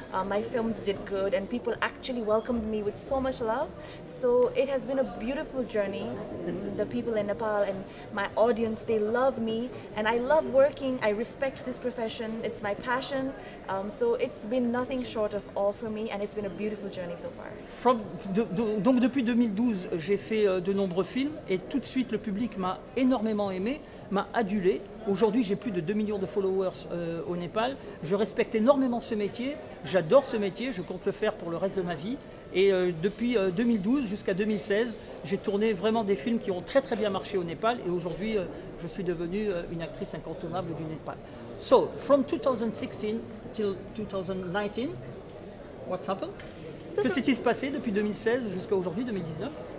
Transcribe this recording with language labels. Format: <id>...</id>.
<en>My films did good and people actually welcomed me with so much love. So it has been a beautiful journey. The people in Nepal and my audience, they love me and I love working. I respect this profession. It's my passion. So it's been nothing short of all for me and it's been a beautiful journey so far.</en> <fr>Donc depuis 2012, j'ai fait de nombreux films et tout de suite le public m'a énormément aimé, m'a adulé. Aujourd'hui, j'ai plus de 2 millions de followers au Népal. Je respecte énormément ce métier, j'adore ce métier, je compte le faire pour le reste de ma vie. Et depuis 2012 jusqu'à 2016, j'ai tourné vraiment des films qui ont très bien marché au Népal. Et aujourd'hui, je suis devenue une actrice incontournable du Népal.</fr> <en>So, from 2016 till 2019, what's happened?</en> <fr>Que s'est-il passé depuis 2016 jusqu'à aujourd'hui, 2019?</fr>